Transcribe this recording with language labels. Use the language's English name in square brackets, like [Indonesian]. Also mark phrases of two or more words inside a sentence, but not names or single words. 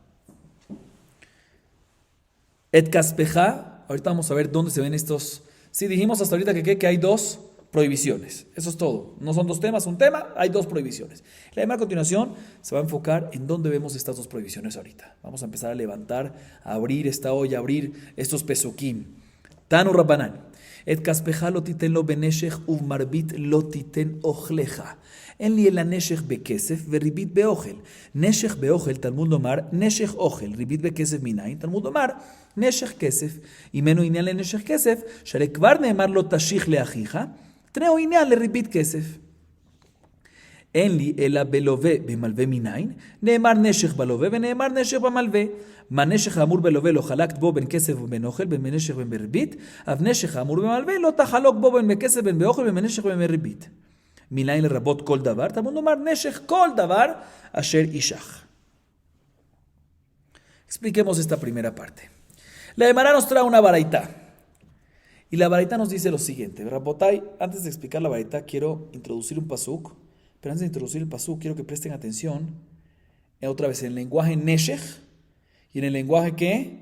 [Hebrew] את כספך. [Spanish] Ahorita vamos a ver dónde se ven estos. Sí, dijimos hasta ahorita que hay dos prohibiciones. Eso es todo. No son dos temas, un tema, hay dos prohibiciones. La Gemara a continuación se va a enfocar en dónde vemos estas dos prohibiciones ahorita. Vamos a empezar a levantar, a abrir esta olla, a abrir estos pesukim. [Aramaic] תנו רבנן. [Hebrew] את כספך לא תתן לו בנשך ובמרבית לא תתן אכלך. אין לי אלא הנשך בכסף וריבית באוכל. נשך באוכל, תלמוד לומר, נשך אוכל, ריבית בכסף מניין, תלמוד לומר, נשך כסף. ממנו עניין לנשך כסף, שהרי כבר נאמר לו תשיך לאחיך, תנאו עניין לריבית כסף. אין לי אלא בלווה במלווה מניין, נאמר נשך בלווה ונאמר נשך במלווה. מה נשך האמור בלווה לא חלקת בו בין כסף ובין אוכל, בין נשך ובין בריבית, אף נשך האמור במלווה לא תחלוק בו בין בכסף בין באוכל ובין נשך ובין בריבית. מניין לרבות כל דבר, תלמוד לומר נשך כל דבר אשר ישך. [Spanish] Expliquemos esta primera parte. La Gemara nos trae una baraita. Y la baraita nos dice lo siguiente. Rabotai, antes de explicar la baraita, quiero introducir un pasuk. Pero antes de introducir el pasuk, quiero que presten atención otra vez en el lenguaje neshech y en el lenguaje ¿qué?